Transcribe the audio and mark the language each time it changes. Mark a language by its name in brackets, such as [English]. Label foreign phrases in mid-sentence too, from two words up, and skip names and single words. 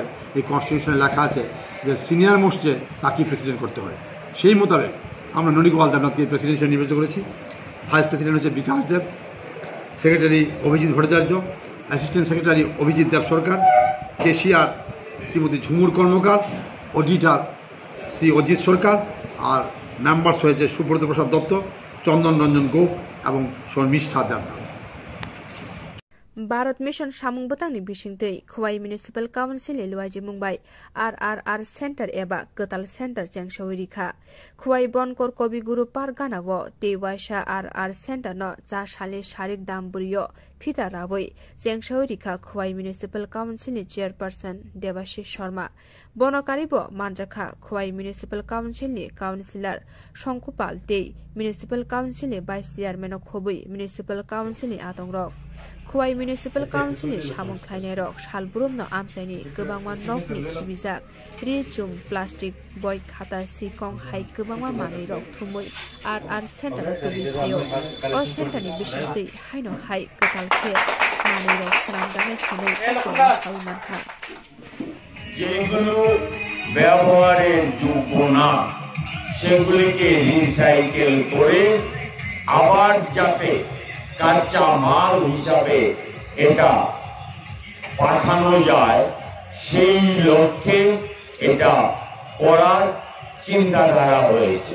[Bangla] এই কনস্টিটিউশনে লেখা আছে যে [English] senior most [Bangla] তাকে প্রেসিডেন্ট করতে হয় সেই মোতাবেক আমরা ননীগোপাল দেবনাথকে প্রেসিডেন্ট হিসেবে নির্বাচিত করেছি [English] vice president [Bangla] হচ্ছে বিকাশ দেব সেক্রেটারি অভিজিৎ ভট্টাচার্য [English] assistant secretary [Bangla] অভিজিৎ দেব সরকার কেশিয়ার শ্রীমতী ঝুমুর কর্মকার অডিটর শ্রী অজিত সরকার আর মেম্বার্স হয়েছে সুব্রত প্রসাদ দত্ত চন্দন রঞ্জন গোপ এবং শর্মিষ্ঠা দেবনাথ [Kok Borok] भारत मिशन सामुं बतंगनि बिसिंतै खुवाई [English] municipal council [Kok Borok] लुवाइजि मुंबाय RRR सेन्टर एबा कताल सेन्टर चेंगसौरिखा खुवाई बनकर कवि गुरु पार्क गानावो तेवाइसा RR सेन्टर न जा साले शारिक दामबुरियो फिता रावै चेंगसौरिखा खुवाई [English] municipal councilনি [Kok Borok] चेयरपर्सन देवाशिष शर्मा बनकारिबो मानजाखा खुवाई [English] municipal councilনি councillor [Kok Borok] शंकुपाल ते [English] municipal councilনি vice chairman [Kok Borok] खबै [English] municipal councilনি [Kok Borok] आतंरक खुवाई [English] municipal councilনি [Kok Borok] सामुं खायनाय रक सालबुरुमनो आमसाइनि गोबांमा नकनि खिबिजाक रिचुम प्लास्टिक बय खाता सिकं हाइ गोबांमा मानै रक थुमै RR सेन्टर कबि फायो अ सेन्टरनि बिसिंतै हाइनो हाइ कताल खे मानै रक साम दानाय खानै सालमानखा [Bangla] যেগুলো ব্যবহারের যোগ্য না সেগুলিকে রিসাইকেল করে আবার যাতে কাঁচা মাল হিসাবে এটা পাঠানো যায় সেই লক্ষ্যে এটা করার চিন্তাধারা হয়েছে।